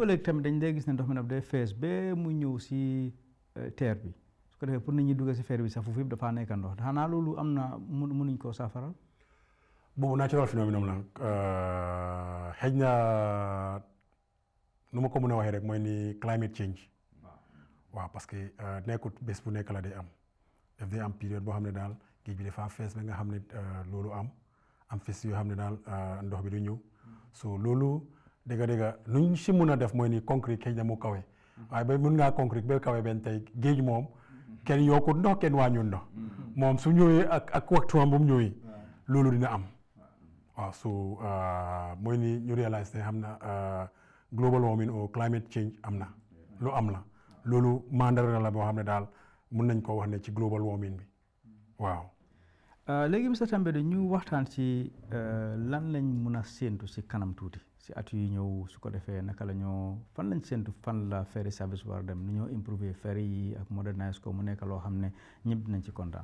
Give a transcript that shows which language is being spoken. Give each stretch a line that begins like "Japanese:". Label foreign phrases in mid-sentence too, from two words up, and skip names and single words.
Wolof: léegi-léegi tamit dañ day gis ne ndox mi nag day fees ba mu ñëw si terre bi su ko defee pour nit ñi dugg si ferry bi sax foofu yëpp dafaa nekk ndox xanaa loolu am na mënuñ koo saafaral boobu natural phénomène la xëy na nu ma ko mën a waxee rek mooy ni
English: climate change
Wolof: waaw
French: parce que
Wolof: nekkut bés bu nekk la day am daf day am période boo xam ne daal géej bi dafa fees ba nga xam ne loolu am fes yoo xam ne daal ndox bi du ñëw so loolu dëgg nuñ si mun a def mooy ni concrete xëy na mu kawe waaye ba mun ngaa concrete ba kawe benn tey géej moom kenn yokkut ndox kenn wàññul ndox moom su ñëwee ak waxtuwam bu mu ñëwee loolu dina am waaw so mooy ni ñu réalise ne xam na
English: global warming or climate change
Wolof: am na lu am la loolu mandarga la boo xam ne daal mun nañ koo wax ne ci
English: global warming
Wolof: bi waaw. léegi monsieur Tambadou ñu waxtaan ci lan lañ mun a séentu si kanam tuuti si at yu ñëw su ko defee naka la ñoo fan lañ séentu fan la
English: ferry service
Wolof: war dem ni ñoo improver ferry yi ak modernize ko mu nekk loo xam ne ñëpp dinañ ci kontaan.